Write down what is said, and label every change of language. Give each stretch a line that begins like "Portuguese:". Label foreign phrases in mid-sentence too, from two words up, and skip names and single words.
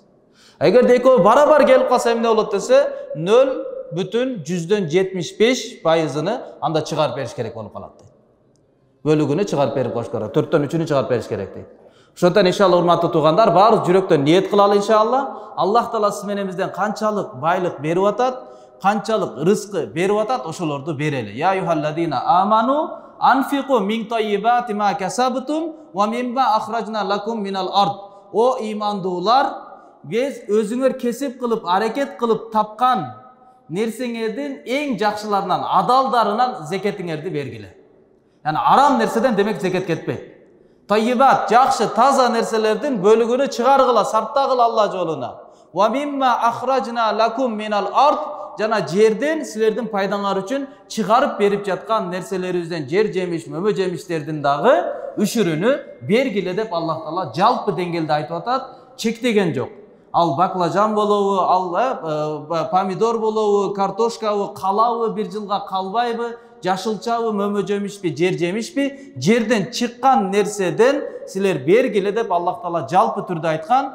Kyrgyz: Эгерде экөө барабар келип калса эмне болот десе, 0,75%-ны анда чыгарып бериш керек болуп калат. Бөлүгүнү чыгарып берип коюш керек, 4төн 3-үнү чыгарып бериш керек дейт. Ошондон иншалла урматтуу туугандар, баарыбыз жүрөктөн ниет кылалы иншалла. Аллах Таала сиз менен бизден канчалык байлык берип атат, канчалык рызкы берип атат, ошолорду берели.
Arabic: يا أيها الذين آمنوا أنفقوا من طيبات ما كسبتم ومما أخرجنا لكم من الأرض.
Kyrgyz: О имандуулар, биз өзүңөр кесип кылып, аракет кылып тапкан нерсеңердин эң жакшыларынан, адалдарынан зекетиңерди бергиле. Яни арам нерседен демек зекет кетпейт. Tayyibат, жакшы, таза нерселердин бөлүгүнү чыгаргыла, сарптагыла Алла жолуна.
Arabic: ومما أخرجنا لكم من الأرض.
Kyrgyz: Жана жерден силердин пайдаңар үчүн чыгарып берип жаткан нерселерибизден, жер жемиш, мөмө жемиштердин дагы үшүрүнү бергиле деп Аллах Таала жалпы деңгээлде айтып атат, чектеген жок. Ал баклажан болобу, ал помидор болобу, картошкабы, калабы, 1 жылга калбайбы, жашылчабы, мөмө жемишпи, жер жемишпи, жерден чыккан нерседен силер бергиле деп Аллах Таала жалпы түрдө айткан.